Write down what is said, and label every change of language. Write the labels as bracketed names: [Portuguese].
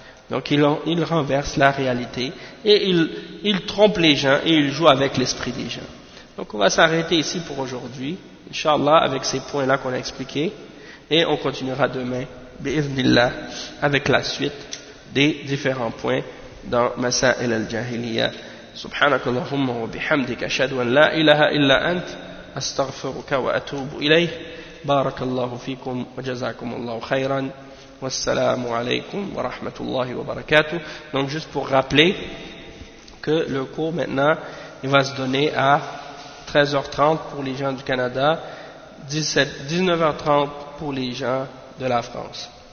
[French] Donc ils renversent la réalité et ils trompent les gens et ils jouent avec l'esprit des gens. Donc on va s'arrêter ici pour aujourd'hui, Inch'Allah, avec ces points-là qu'on a expliqués, et on continuera demain, bi'idhnillah, avec la suite des différents points dans Masa'il al-Jahiliyyah. [Arabic] سبحانك اللهم وبحمدك أشهد أن لا إله إلا أنت أستغفرك وأتوب إليه بارك الله فيكم وجزاكم الله خيرا والسلام عليكم ورحمة الله وبركاته. [French] Donc juste pour rappeler que le cours maintenant il va se donner à 13h30 pour les gens du Canada, 19h30 pour les gens de la France.